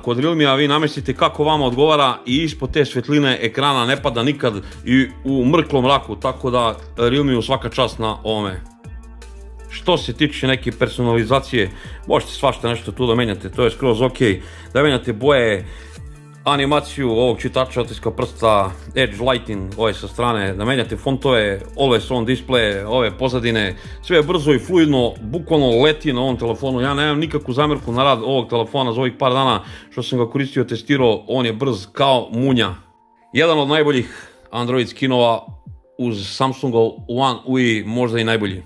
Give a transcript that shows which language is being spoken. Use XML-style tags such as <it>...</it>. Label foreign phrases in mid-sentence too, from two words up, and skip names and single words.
<sr>Kod Realmea vi namestite kako vama odgovara i ispod te svetline ekrana ne pada nikad i u mrklom mraku, tako da Realmeu svaka čast na ovome. Što se tiče neke personalizacije, možete svašta nešto tu da menjate, to je skroz ok. Da menjate boje, animaciju ovog čitača otiska prsta,</sr> <en>edge lighting,</en> <sr>ove sa strane, da menjate fontove,</sr> <en>always on display,</en> <sr>ove pozadine, sve brzo i fluidno, bukvalno leti na ovom telefonu. Ja nemam nikakvu zamjerku na rad ovog telefona za ovih par dana što sam ga koristio, testirao, on je brz kao munja. Jedan od najboljih Android skinova uz Samsungov One UI, možda i najbolji.</sr>